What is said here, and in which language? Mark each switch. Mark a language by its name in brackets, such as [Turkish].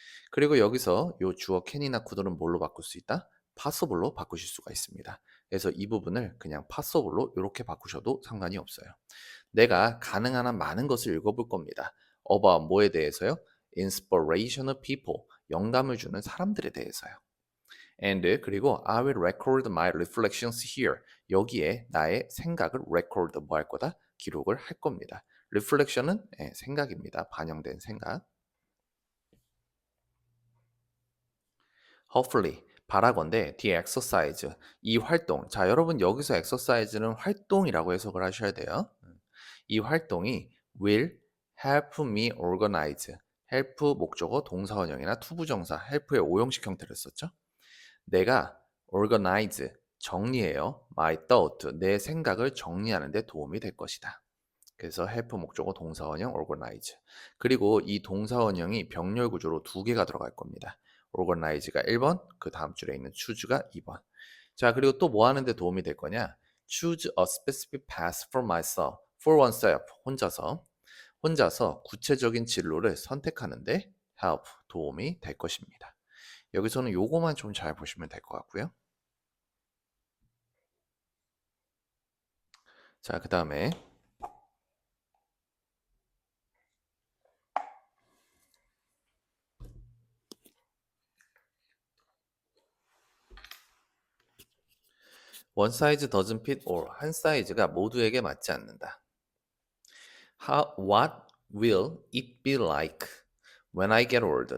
[Korean] 그리고 여기서 요 주어 can이나 could는 뭘로 바꿀 수 있다? possible로 바꾸실 수가 있습니다. 그래서 이 부분을 그냥 possible로 이렇게 바꾸셔도 상관이 없어요. 내가 가능한 한 많은 것을 읽어볼 겁니다. [English] about [Korean] 뭐에 대해서요? [English] inspirational people, [Korean] 영감을 주는 사람들에 대해서요. [English] and [Korean] 그리고 [English] I will record my reflections here. [Korean] 여기에 나의 생각을 record 뭐 할 거다? 기록을 할 겁니다. reflection은 생각입니다. 반영된 생각. [English] hopefully [Korean] 바라건대 [English] the exercise [Korean] 이 활동 자 여러분 여기서 exercise는 활동이라고 해석을 하셔야 돼요. 이 활동이 [English] will help me organize [Korean] help 목적어 동사원형이나 투부정사 help의 오형식 형태를 썼죠. 내가 organize 정리해요. [English] my thought [Korean] 내 생각을 정리하는 데 도움이 될 것이다. 그래서 help 목적어 동사원형 organize. 그리고 이 동사원형이 병렬 구조로 두 개가 들어갈 겁니다. organize가 1번, 그 다음 줄에 있는 choose가 2번. 자, 그리고 또 뭐 하는데 도움이 될 거냐? [English] choose a specific path for myself, for oneself, [Korean] 혼자서 구체적인 진로를 선택하는데 [English] help, [Korean] 도움이 될 것입니다. 여기서는 요거만 좀 잘 보시면 될 것 같고요. 자, 그 다음에 [English] One size doesn't fit all. [Korean] 한 사이즈가 모두에게 맞지 않는다. [English] What will it be like when I get old?